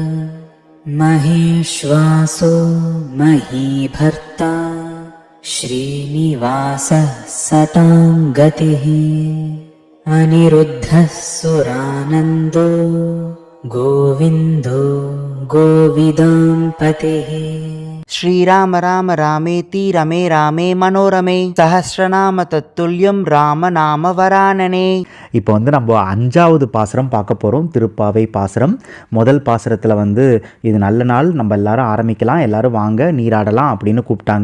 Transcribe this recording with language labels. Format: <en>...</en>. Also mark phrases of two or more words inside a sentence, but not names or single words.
<sa>महेश्वासो महीभर्ता श्रीनिवासः सतां गतिः अनिरुद्धः सुरानन्दो गोविन्दो गोविदांपतिः. श्रीराम राम रामेति रमे रामे मनोरमे सहस्रनाम तत्तुल्यं राम नाम वरानने.</sa> <ta>இப்போ நம்ம 5வது பாசுரம் பார்க்க போகிறோம். திருப்பாவை பாசுரம். முதல் பாசுரத்தில் இது நல்ல நாள், நம்ம எல்லாரும் ஆரம்பிக்கலாம், எல்லாரும் வாங்க நீராடலாம் அப்படின்னு கூப்பிட்டாங்க.</ta>